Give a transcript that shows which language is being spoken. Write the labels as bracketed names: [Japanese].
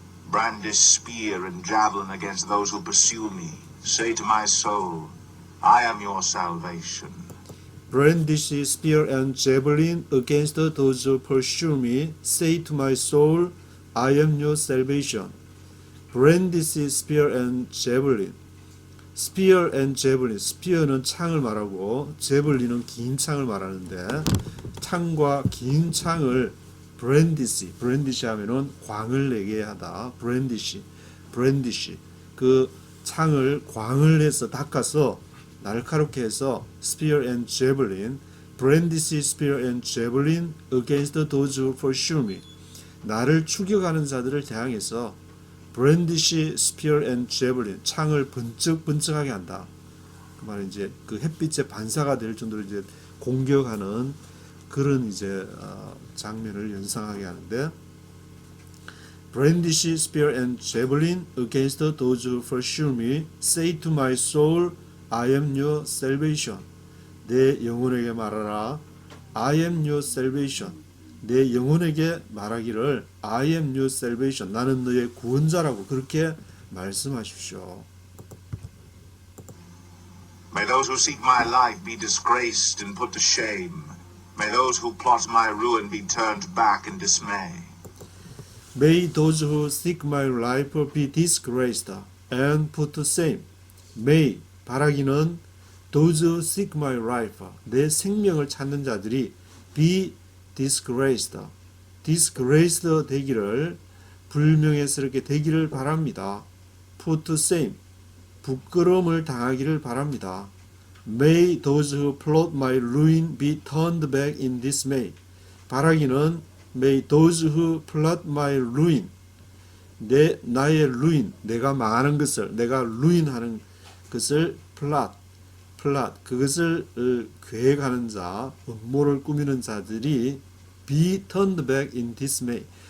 [English] Brandish spear and javelin against those who pursue me. Say to my soul, I am your salvation. Brandish spear and javelin against those who pursue me. Say to my soul, I am your salvation. Brandish spear and javelin. spear and javelin. [Korean] spear는 창을 말하고 javelin은 긴 창을 말하는데 창과 긴 창을 brandish 하면은 광을 내게 하다. [English] brandish. [Korean] 그 창을 광을 해서 닦아서 날카롭게 해서 [English] spear and javelin. brandish spear and javelin against those who pursue me. [Korean] 나를 추격하는 자들을 대항해서 [English] brandish spear and javelin. [Korean] 창을 번쩍번쩍하게 한다. 그 말은 이제 그 햇빛에 반사가 될 정도로 이제 공격하는 그런 이제 장면을 연상하게 하는데 [English] brandish spear and javelin against those who pursue me. Say to my soul, I am your salvation. [Korean] 내 영혼에게 말하라. [English] I am your salvation. [Korean] 내 영혼에게 말하기를 [English] I am your salvation. [Korean] 나는 너의 구원자라고 그렇게 말씀하십시오. [English] May those who seek my life be disgraced and put to shame. May those who plot my ruin be turned back in dismay. May those who seek my life be disgraced and put to shame. [Korean] May, 바라기는 [English] those who seek my life, [Korean] 내 생명을 찾는 자들이 [English] be disgraced [Korean] 되기를, 불명예스럽게 되기를 바랍니다. put to shame, 부끄러움을 당하기를 바랍니다. [English] May those who plot my ruin be turned back in dismay. [Korean] 바라기는 [English] May those who plot my ruin, [Korean] 나의 ruin, 내가 망하는 것을, 내가 ruin하는 것을 plot, 그것을 계획하는 자, 음모를 꾸미는 자들이 [English] be turned back in dismay.